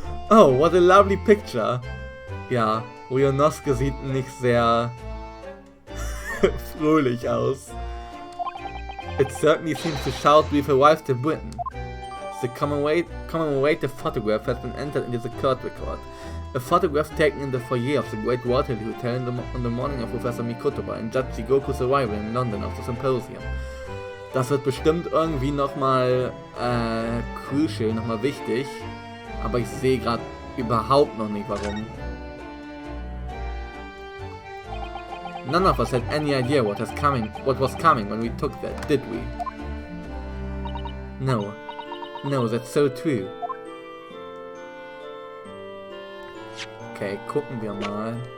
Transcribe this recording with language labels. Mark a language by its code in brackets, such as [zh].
[en] Oh, what a lovely picture. [de] Ja, Ryonosuke sieht nicht sehr fröhlich aus. [en] It certainly seems to shout we've arrived in Britain. The commemorative photograph has been entered into the court record. A photograph taken in the foyer of the Great Waterloo Hotel on the morning of Professor Mikotoba and Judge Goku's arrival in London of the symposium. [de] Das wird bestimmt irgendwie nochmal [en] crucial, [de] nochmal wichtig. Aber ich sehe gerade überhaupt noch nicht warum. [en] None of us had any idea what was coming when we took that, did we? No. No, that's so true. [de] Okay, gucken wir mal.